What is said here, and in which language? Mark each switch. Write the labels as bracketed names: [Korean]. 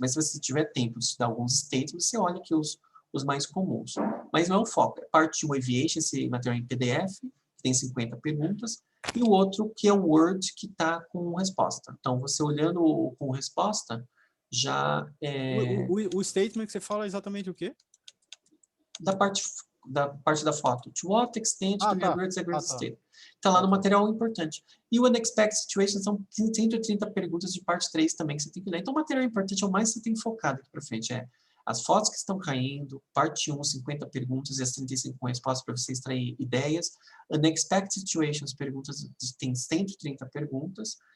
[Portuguese] Mas se você tiver tempo de estudar alguns statements, você olha aqui os mais comuns. Mas não é o foco. É parte 1, Aviation, esse material em PDF, tem 50 perguntas. E o outro que é o Word, que está com resposta. Então, você olhando com resposta, já O statement que você fala é exatamente o quê? da parte da foto. [English] To what extent do your words agree with state? [Portuguese] Está lá no material importante. E o Unexpected Situations são 130 perguntas de parte 3 também que você tem que ler. Então, o material importante é o mais que você tem que focar daqui para frente. As fotos que estão caindo, parte 1, 50 perguntas e as 35 com respostas para você extrair ideias. Unexpected Situations, perguntas, tem 130 perguntas.